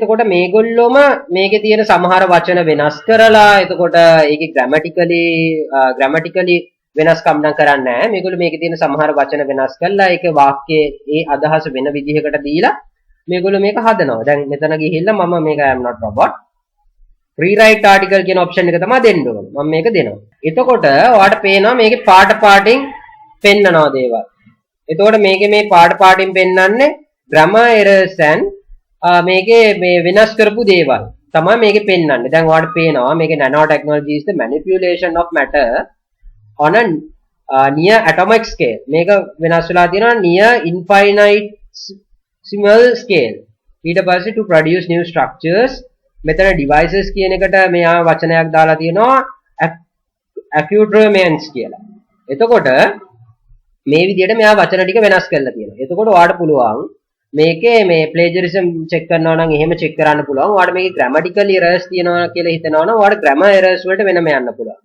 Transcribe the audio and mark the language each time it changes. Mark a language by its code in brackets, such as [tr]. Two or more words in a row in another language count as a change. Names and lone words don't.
[si] එතකොට මේගොල්ලෝම මේකේ තියෙන සමහර වචන වෙනස් කරලා එතකොට ඒකේ grammatically වෙනස්කම් නම් කරන්නේ නැහැ. මේගොල්ලෝ මේකේ තියෙන සමහර වචන වෙනස් කරලා ඒක වාක්‍යයේ ඒ අදහස වෙන විදිහකට දීලා මේගොල්ලෝ මේක හදනවා. දැන් මෙතන ගිහිල්ලා මම මේක [en] I am not robot rewrite article [si] කියන ඔප්ෂන් එක තමයි දෙන්න ඕනේ. මම මේක දෙනවා. එතකොට ඔයාලට පේනවා මේකේ පාටින් පෙන්නනවා දේවල්. එතකොට මේකේ මේ පාටින් පෙන්නන්නේ [en] grammar errors and [si] මේකේ මේ වෙනස් කරපු දේවල් තමයි මේකේ පෙන්නන්නේ. දැන් ඔයාලට පේනවා මේකේ [en] nano technology is the manipulation of matter on a near atomic scale. [si] මේක වෙනස් වෙලා තියෙනවා [en] near infinitesimal scale. [si] ඊට පස්සේ [en] to produce new structures. [si] මෙතන devices කියන එකට මෙයා වචනයක් දාලා තියෙනවා accoutrements කියලා. එතකොට මේ විදිහට මෙයා වචන ටික වෙනස් කරලා තියෙනවා. එතකොට ඔයාලට පුළුවන් මේකේ මේ [en] plagiarism check [si] කරනවා නම් එහෙම check කරන්න පුළුවන්. ඔයාලට මේකේ [en] grammatical errors [si] තියෙනවා කියලා හිතනවා නම් ඔයාලට [en] grammar errors [si] වලට වෙනම යන්න පුළුවන්.